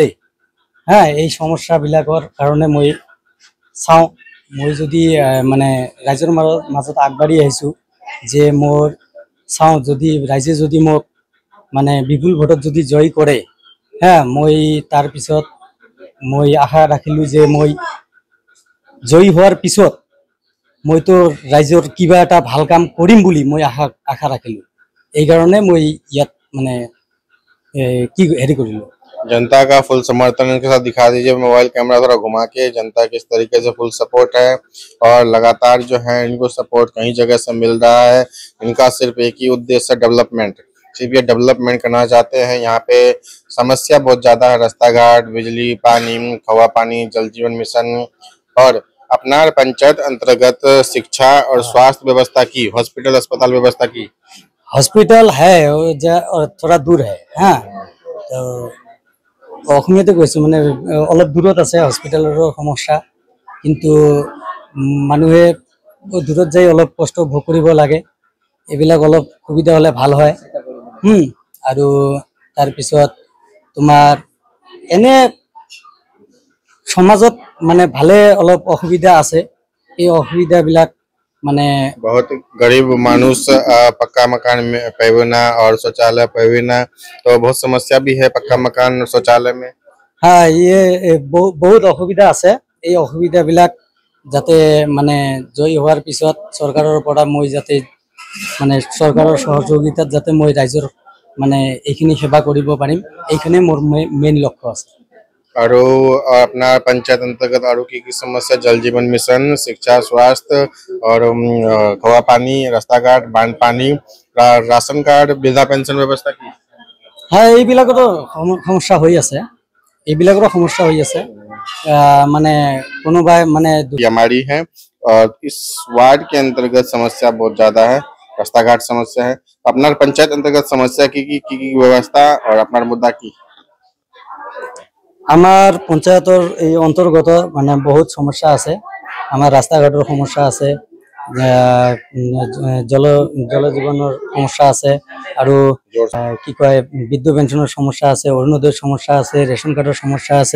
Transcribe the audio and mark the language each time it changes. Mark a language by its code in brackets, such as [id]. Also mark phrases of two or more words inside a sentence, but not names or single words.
[as] হা, এই সমস্যাবিলাকৰ কাৰণে মই চাওঁ, মই যদি মানে ৰাইজৰ মাজত আগবাঢ়ি আহিছোঁ যে মোৰ চাওঁ যদি ৰাইজে যদি মোক মানে বিপুল ভোটত যদি জয় কৰে, হা, মই তাৰপিছত মই আশা ৰাখিলোঁ যে মই জয়ী হোৱাৰ পিছত মইতো ৰাইজৰ কিবা এটা ভাল কাম কৰিম বুলি মই আশা ৰাখিলোঁ। এইকাৰণে মই ইয়াত মানে কি হেৰি কৰিলোঁ। [hi] जनता का फुल समर्थन इनके साथ दिखा दीजिए, मोबाइल कैमरा थोड़ा घुमा के। जनता किस तरीके से फुल सपोर्ट है, और लगातार जो है इनको सपोर्ट कहीं जगह से मिल रहा है। इनका सिर्फ एक ही उद्देश्य है, डेवलपमेंट। सिर्फ ये डेवलपमेंट करना चाहते हैं। यहाँ पे समस्या बहुत ज्यादा है, रास्ता घाट, बिजली, पानी, खवा पानी, जल जीवन मिशन, और अपना पंचायत अंतर्गत शिक्षा और स्वास्थ्य व्यवस्था की, हॉस्पिटल अस्पताल व्यवस्था की। हॉस्पिटल है और थोड़ा दूर है। हाँ, तो [as] অসমীয়াতে কৈছোঁ, মানে অলপ দূৰত আছে হস্পিটেলৰো সমস্যা। কিন্তু মানুহে দূৰত যাই অলপ কষ্ট ভোগ কৰিব লাগে। এইবিলাক অলপ সুবিধা হ'লে ভাল হয়। আৰু তাৰপিছত তোমাৰ এনে সমাজত মানে ভালে অলপ অসুবিধা আছে। এই অসুবিধাবিলাক মানে [hi] बहुत गरीब मानुष पक्का मकान में पावे ना, और शौचालय पावे ना। तो बहुत समस्या भी है पक्का मकान शौचालय में। हाँ, ये बहुत [as] অসুবিধা আছে। এই অসুবিধাবিলাক যাতে মানে জয়ী হোৱাৰ পিছত চৰকাৰৰ পৰা মই যাতে মানে চৰকাৰৰ সহযোগিতাত যাতে মই ৰাইজৰ মানে এইখিনি সেৱা কৰিব পাৰিম, এইখিনি মোৰ মেইন লক্ষ্য আছে। [hi] और अपना पंचायत अंतर्गत और की समस्या, जल जीवन मिशन, शिक्षा, स्वास्थ्य, और खवा पानी, रास्ता घाट, बांध पानी, राशन कार्ड, वृद्धा पेंशन व्यवस्था की। हाँ, [as] এইবিলাকতো সমস্যা হৈ আছে। এইবিলাকৰো সমস্যা হৈ আছে। মানে কোনোবাই মানে [hi] हमारी है, और इस वार्ड के अंतर्गत समस्या बहुत ज्यादा है, रास्ता घाट समस्या है। अपना पंचायत अंतर्गत समस्या की व्यवस्था और अपना मुद्दा की। [as] আমাৰ পঞ্চায়তৰ এই অন্তৰ্গত মানে বহুত সমস্যা আছে। আমাৰ ৰাস্তা ঘাটৰ সমস্যা আছে, জল জীৱনৰ সমস্যা আছে, আৰু কি কয় বৃদ্ধ পেঞ্চনৰ সমস্যা আছে, অৰুণোদয়ৰ সমস্যা আছে, ৰেচন কাৰ্ডৰ সমস্যা আছে।